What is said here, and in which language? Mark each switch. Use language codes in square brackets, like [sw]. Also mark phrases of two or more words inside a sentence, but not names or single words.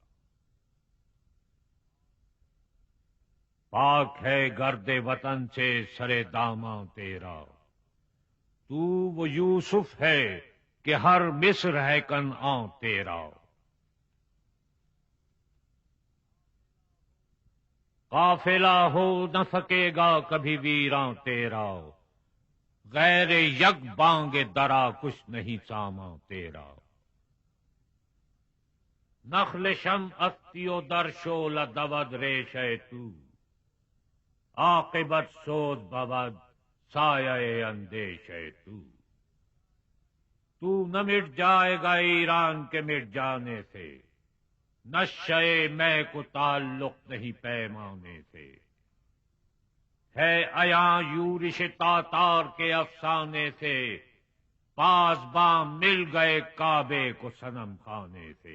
[ur] پاک ہے گرد وطن سے سرے داماں تیرا، تو وہ یوسف ہے کہ ہر مصر ہے کنعان تیرا۔ قافلہ ہو نہ سکے گا کبھی ویراں تیرا، غیر یک بانگ درا کچھ نہیں سامان تیرا۔ [fa] نخل شم استی و در شعلہ دود ریش تو، عاقبت سوز بود سایہ اندیش تو۔ [ur] تو نہ مٹ جائے گا ایران کے مٹ جانے سے، نشے میں کو تعلق نہیں پیمانے سے۔ ہے عیاں یورش تاتار کے افسانے سے، پاسباں مل گئے کعبے کو صنم خانے سے۔